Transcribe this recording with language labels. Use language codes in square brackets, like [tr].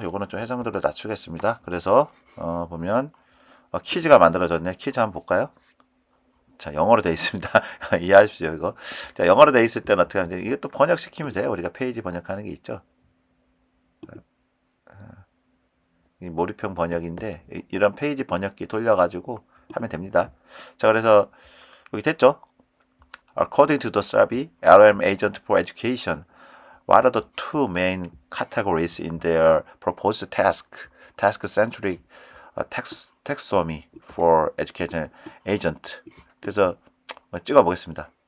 [ko] 요거는 좀 해상도를 낮추겠습니다. 그래서 보면 키즈가 만들어졌네. 키즈 한번 볼까요? 자, 영어로 되어 있습니다. 이해하십시오, 이거. 자, 영어로 되어 있을 때는 어떻게 하는지, 이것도 번역시키면 돼요. 우리가 페이지 번역하는 게 있죠. 이 몰입형 번역인데, 이런 페이지 번역기 돌려가지고 하면 됩니다. 자, 그래서 여기 됐죠? [en] According to the survey, LLM Agent for Education, what are the two main categories in their proposed task-centric taxonomy for education agent? [ko] 그래서 찍어보겠습니다.